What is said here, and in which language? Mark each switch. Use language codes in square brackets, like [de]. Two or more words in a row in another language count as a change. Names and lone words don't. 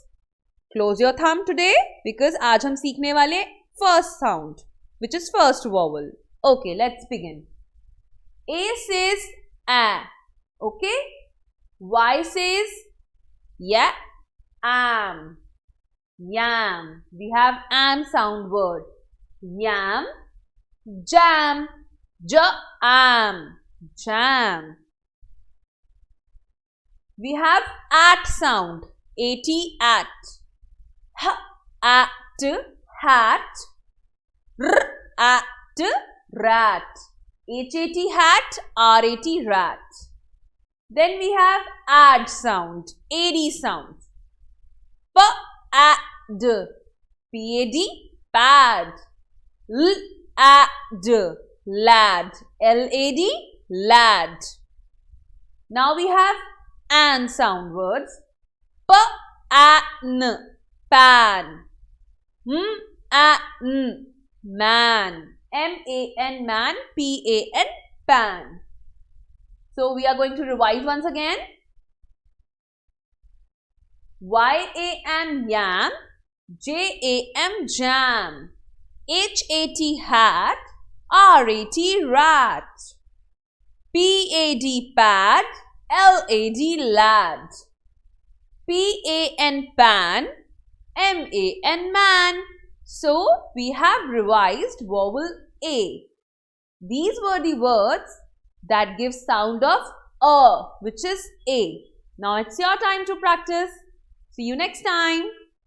[en] Close your thumb today because [hi] आज हम सीखने वाले [en] first sound which is first vowel. Okay, let's begin. A says A. Okay. Y says yeah, am. Yam. We have am sound word. Yam, jam, jam, jam. We have at sound. At, at. H, at, hat. R, at, rat. Hat, hat. Rat, rat. Then we have add sound. Ad sound. P, ad, pad, pad. Lad, lad, lad, lad. Now we have an sound words. Pan, pan. Man, man. Man, man. Pan, pan. So we are going to revise once again. Yam, yam. Jam, jam. Hat, hat. Rat, rat. Pad, pad. Lad, lad. Pan, pan. Man, man. So we have revised vowel A. These were the words that give sound of which is A. Now it's your time to practice. See you next time.